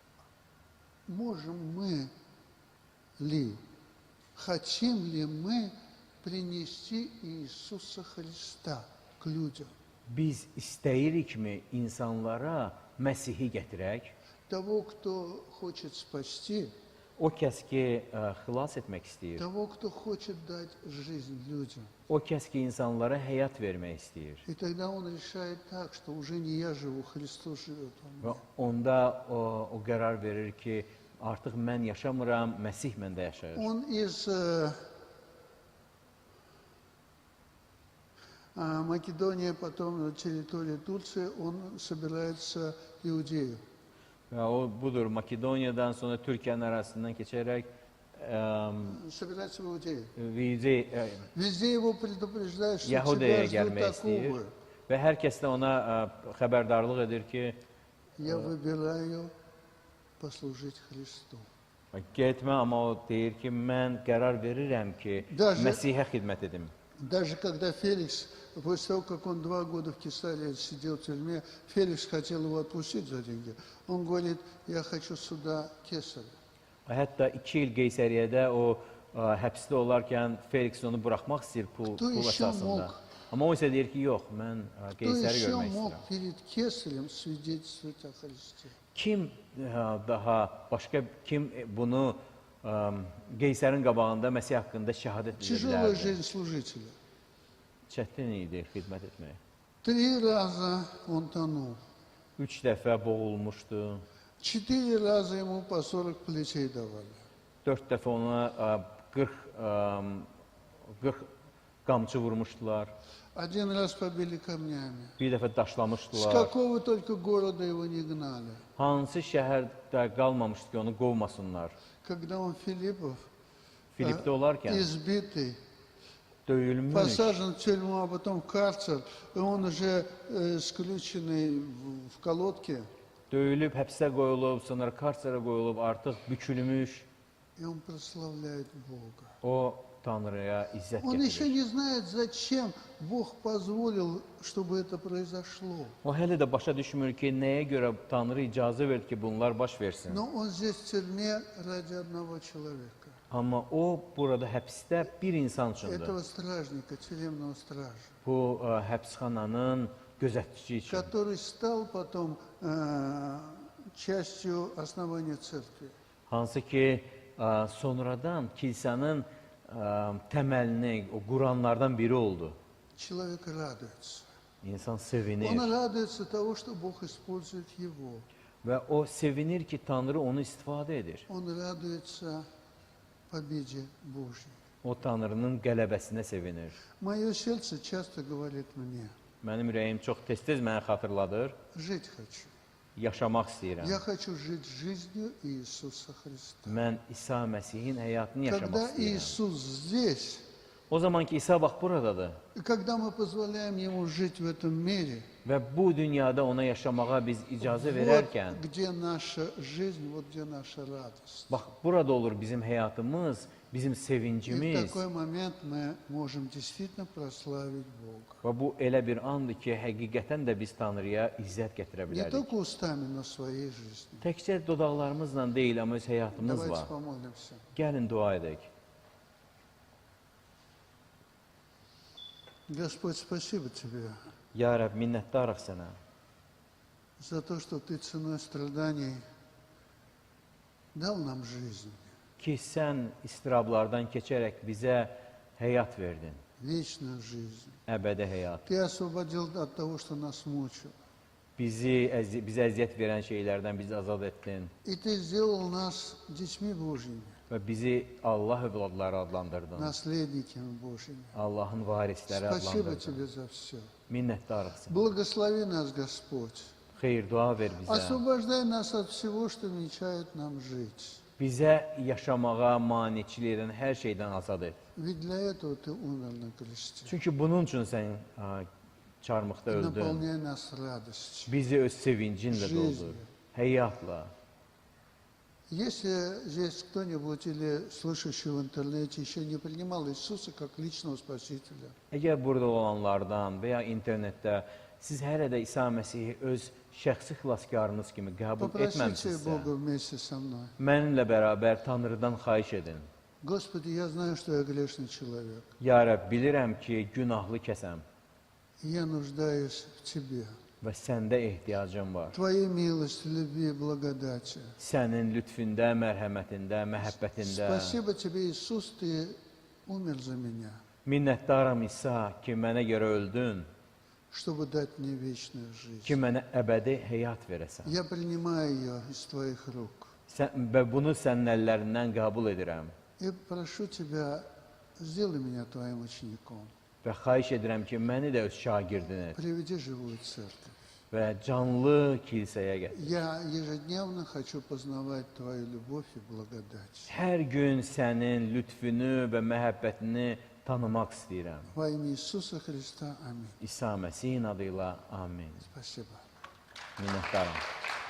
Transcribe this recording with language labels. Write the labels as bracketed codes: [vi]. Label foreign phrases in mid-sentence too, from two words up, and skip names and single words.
[ru] Можем мы ли, хотим ли мы принести Иисуса Христа к людям? [az] Biz istəyirikmi insanlara Məsihi gətirək? [ru] Того, кто хочет спасти, [az] O kəs ki, xilas etmək istəyir. [ru] того, кто хочет дать жизнь людям. [az] O kəs ki, insanlara həyat vermək istəyir. [ru] И тогда он решает так, что уже не я живу, Христос живет во [az] Və [ru] мне. [az] onda o qərar verir ki, artıq mən yaşamıram, Məsih məndə yaşayır. [ru] Он из Македонии, потом на территории Турции, он собирается в Иудею. [az] Və o budur, Makedoniyadan sonra Türkiyənin arasından keçərək [ru] Собирается в Иудею. Везде его предупреждают, что [az] Yahudiyaya [ru] тебя ждут [az] gəlmək istəyir [ru] такого. [az] və hər kəs də ona xəbərdarlıq edir ki, [ru] Я выбираю послужить Христу. [az] getmə, amma o deyir ki, mən qərar verirəm ki, [ru] Даже- [az] Məsihə xidmət edim. [ru] Даже когда Феликс, после того, как он 2 года в Кесарии сидел в тюрьме, Феликс хотел его отпустить за деньги. Он говорит, я хочу сюда Кесаря. [az] Hətta 2 il Qeysəriyyədə o həbsdə olarkən Felix onu buraxmaq istəyir pul [ru] еще [az] əsasında. [ru] mог? [az] Amma o isə deyir ki, yox, mən [ru] Кто [az] Qeysəri [ru] еще [az] görmək [ru] мог [az] istəyirəm. [ru] перед Кесарем свидетельствовать о Христе? [az] Kim başqa kim bunu Qeysərin qabağında Məsih haqqında şəhadət edə [ru] Тяжелая [az] bilərdi? [ru] жизнь служителя. [az] Çətin idi xidmət etmək. [ru] 3 раза он тонул. [az] 3 dəfə boğulmuşdu. [ru] 4 раза ему по 40 плечей давали. [az] 4 dəfə ona 40 qamçı vurmuşdular. [ru] 1 раз побили камнями. [az] Bir dəfə [ru] С [az] daşlamışdılar. [ru] какого только города его не гнали. [az] Hansı şəhərdə qalmamışdı ki, onu qovmasınlar? [ru] Когда он Филиппов, [az] Filipdə olarkən [ru] избитый, [az] döyülmüş, [ru] посажен в тюрьму, а потом в карцер, и он уже скрюченный в колодке, [az] döyülüb, həbsə qoyulub, sonra karserə qoyulub, artıq bükülmüş, [ru] и он прославляет Бога. [az] o Tanrıya izzət [ru] Он еще [az] gətirir. [ru] не знает, зачем Бог позволил, чтобы это произошло. [az] O hələ də başa düşmür ki, nəyə görə Tanrı icazə verdi ki, bunlar baş versin. [ru] Но он здесь в tюрьме ради одного человека. [az] Amma o burada həbsdə bir insan üçündür. [ru] Этого стражника, тюремного стража, [az] Bu həbsxananın gözətçisi üçün. [ru] который стал потом частью основания церкви. [az] Hansı ki, sonradan kilsənin təməlini, o quranlardan biri oldu. [ru] Человек радуется. [az] İnsan sevinir [ru] Он радуется того, что Бог использует его. [az] və o sevinir ki, Tanrı onu istifadə edir. [ru] Он радуется победе Божьей. [az] O Tanrının qələbəsinə sevinir. [ru] Мое сердце часто говорит мне, [az] Mənim ürəyim çox tez-tez mənə xatırladır, [ru] жить хочу. [az] yaşamaq istəyirəm. [ru] Я хочу жить жизнью Иисуса Христа. [az] Mən İsa Məsihin həyatını yaşamaq [ru] Когда [az] istəyirəm. [ru] Иисус здесь, [az] O zaman ki, İsa bax buradadır [ru] и когда мы позволяем Ему жить в этом мире, [az] və bu dünyada ona yaşamağa biz icazə [ru] вот [az] verərkən, [ru] где наша жизнь, вот где наша радость. [az] bax burada olur bizim həyatımız, bizim [ru] И в [az] sevincimiz [ru] такой момент мы можем действительно прославить Бога. [az] və bu elə bir andır ki, həqiqətən də biz Tanrıya izzət gətirə [ru] Не [az] bilərik. [ru] только устами, но своей жизнью. [az] Təkcə dodaqlarımızla deyil, amma öz həyatımız [ru] Давайте [az] var. [ru] помолимся. [az] Gəlin dua edək. [ru] Господь, спасибо Тебе [az] Ya Rəbb, minnətdarıq sənə. [ru] за то, что Ты ценой страданий дал нам жизнь, [az] Ki, sən istirablardan keçərək bizə həyat verdin, [ru] вечную жизнь. [az] əbədi həyat. [ru] Ты освободил от того, что нас мучило. [az] Bizə əziyyət verən şeylərdən bizi azad etdin [ru] И Ты сделал нас детьми Божьими, [az] və bizi Allah övladları adlandırdın. [ru] наследниками Божьими. [az] Allahın varisləri [ru] Спасибо [az] adlandırdın. [ru] Тебе за все. [az] Minnətdarıq sənə. [ru] Благослови нас, Господь. [az] Xeyir, dua ver bizə. [ru] Освобождай нас от всего, что мешает нам жить. [az] Bizə yaşamağa maniçilik edən hər şeydən azad et. [ru] Ведь для этого Ты умер на кресте. [az] Çünki bunun üçün sən çarmıqda [ru] И [az] öldün. [ru] наполняй нас радостью. [az] Bizi öz sevincinlə doldur, həyatla. [ru] Если здесь кто-нибудь или слышащий в интернете еще не принимал Иисуса как личного Спасителя, [az] Əgər burada olanlardan və ya internetdə siz hələ də İsa Məsihi öz şəxsi xilaskarınız kimi qəbul [ru] попросите [az] etməmisinizsə, [ru] Бога вместе со мной. [az] mənimlə bərabər Tanrıdan xahiş edin. [ru] Господи, я знаю, что я грешный человек. [az] Ya Rəbb, bilirəm ki, günahlı kəsəm [ru] И я нуждаюсь в Тебе. [az] və səndə ehtiyacım var. [ru] Твоей милости, любви, благодати. [az] Sənin lütfündə, mərhəmətində, məhəbbətində. [ru] Спасибо Тебе, Иисус, Ты умер за меня, [az] Minnətdaram İsa ki, mənə görə öldün, [ru] чтобы дать мне вечную жизнь. [az] ki, mənə əbədi həyat verəsən. [ru] Я принимаю ее из Твоих рук. [az] Və bunu sənin əllərindən qəbul edirəm. [ru] И прошу Тебя, сделай меня Твоим учеником. [az] Və xahiş edirəm ki, məni də öz şagirdin et [ru] Приведи живую церковь. [az] və canlı kilsəyə gətir. [ru] Я ежедневно хочу познавать Твою любовь и благодать. [az] Hər gün sənin lütfünü və məhəbbətini tanımaq istəyirəm. [ru] Во имя Иисуса Христа. Аминь. [az] İsa Məsihin adı ilə amin. [ru] Спасибо. [az] Minnətdaram.